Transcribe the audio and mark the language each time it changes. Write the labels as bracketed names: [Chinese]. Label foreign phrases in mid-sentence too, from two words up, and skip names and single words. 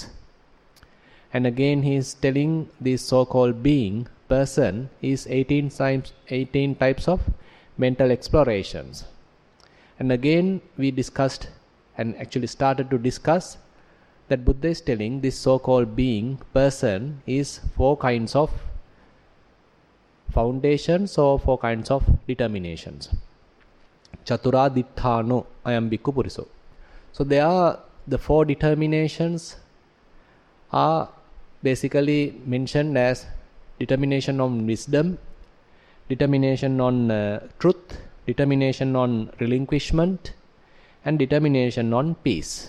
[English] And again he is telling this so-called being, person, is 18 types of mental explorations. And again we discussed and actually started to discuss that Buddha is telling this so-called being, person, is 4 kinds of foundations or 4 kinds of determinations. [Pali] Chaturaditthano ayam bhikkhu puriso. [English] So there are the 4 determinations are basically mentioned as determination on wisdom, determination on truth, determination on relinquishment, and determination on peace.